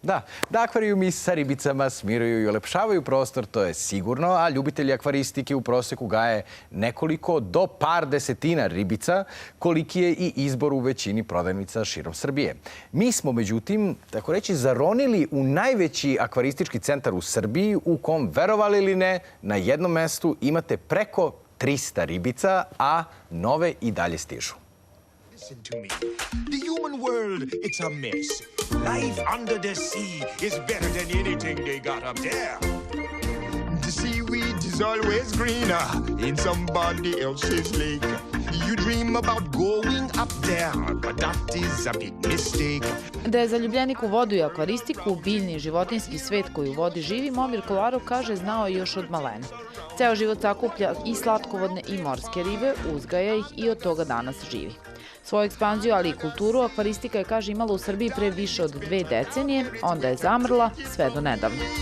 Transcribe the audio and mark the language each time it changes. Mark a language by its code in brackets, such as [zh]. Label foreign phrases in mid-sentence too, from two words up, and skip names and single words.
[sr] Da akvarijumi sa ribicama smiruju i ulepšavaju prostor, to je sigurno, a ljubitelji akvaristike u proseku gaje nekoliko do par desetina ribica, koliki je i izbor u većini prodavnica širom Srbije. Mi smo, međutim, tako reći, zaronili u najveći akvaristički centar u Srbiji, u kom, verovali ili ne, na jednom mestu imate preko 300 ribica, a nove i dalje stižu. [en] Listen to me. The human world, it's a mess. Life under the sea is better than anything they got up there. The seaweed is always greener in somebody else's lake. You dream about going up there, but that is a big mistake. [sr] Da je zaljubljenik u vodu i akvaristiku, biljni i životinjski svet koji u vodi živi, Momir Kolarov kaže znao je još od malena. Ceo život sakuplja i slatkovodne i morske ribe, uzgaja ih i od toga danas živi. Svoju ekspanziju, ali i kulturu, akvaristika je, kaže, imala u Srbiji pre više od 2 decenije, onda je zamrla sve do nedavno.